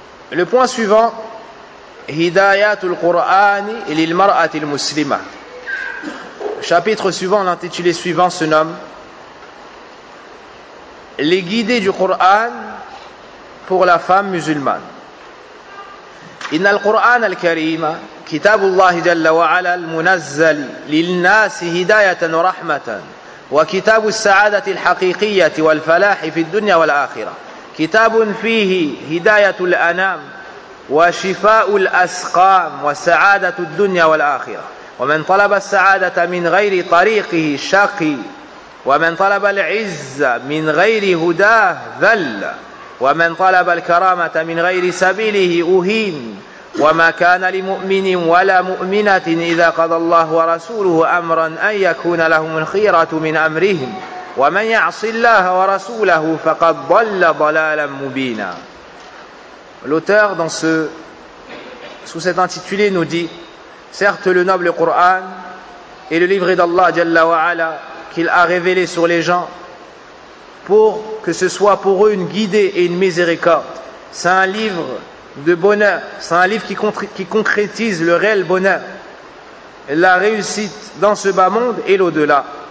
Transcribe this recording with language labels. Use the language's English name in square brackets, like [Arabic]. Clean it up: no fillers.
[French] Le point suivant, [Arabic] Hidayatul Qur'ani lil mar'atil muslima. [French] Chapitre suivant, l'intitulé suivant se nomme Les guidés du Qur'an pour la femme musulmane. [Arabic] إن القرآن الكريم كتاب الله جل وعلا المنزل للناس هداية ورحمة وكتاب السعادة الحقيقية والفلاح في الدنيا والآخرة كتاب فيه هداية الأنام وشفاء الأسقام وسعادة الدنيا والآخرة ومن طلب السعادة من غير طريقه شقي ومن طلب العزة من غير هداه ذل ومن طلب الكرامة من غير سبيله أهين وما كان لمؤمن ولا مؤمنة إذا قضى الله ورسوله أمرا أن يكون لهم الخيرة من أمرهم ومن يعص الله ورسوله فقد ضل ضلالا مبينا. [French] L'auteur sous cet intitulé nous dit: certes, le noble Coran est le livre d'Allah Jalla wa Ala qu'il a révélé sur les gens pour que ce soit pour eux une guidée et une miséricorde. C'est un livre de bonheur, c'est un livre qui concrétise le réel bonheur, la réussite dans ce bas monde et l'au-delà.